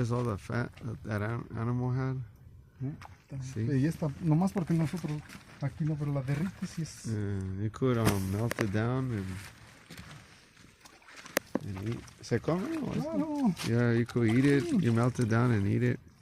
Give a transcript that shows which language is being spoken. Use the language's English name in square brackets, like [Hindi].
[English] It's all the fat that animal had. [Spanish] Sí. Y esta, nomás porque nosotros aquí no, pero la derrites y es... [English] You could melt it down and eat. [Spanish] ¿Se come? o es- Claro, [English] Yeah, you could eat it. You melt it down and eat it.